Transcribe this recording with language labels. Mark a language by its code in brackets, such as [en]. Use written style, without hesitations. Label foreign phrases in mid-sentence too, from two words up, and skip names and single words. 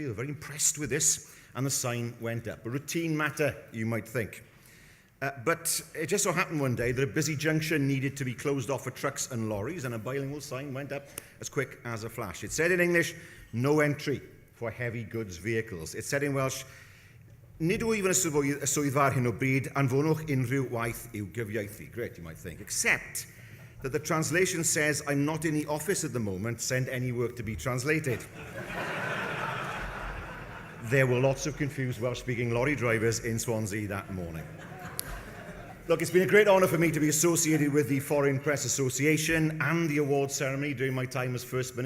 [en] They were very impressed with this, and the sign went up. A routine matter, you might think. But it just so happened one day that a busy junction needed to be closed off for trucks and lorries, and a bilingual sign went up as quick as a flash. It said in English, "No entry for heavy goods vehicles." It said in Welsh, [cy] "Nid yw even y swyddfa ar hyn o bryd, anfonwch unrhyw waith i'w gyfieithu." [en] Great, you might think. Except that the translation says, "I'm not in the office at the moment, send any work to be translated." There were lots of confused Welsh-speaking lorry drivers in Swansea that morning. Look, it's been a great honour for me to be associated with the Foreign Press Association and the award ceremony during my time as First Minister.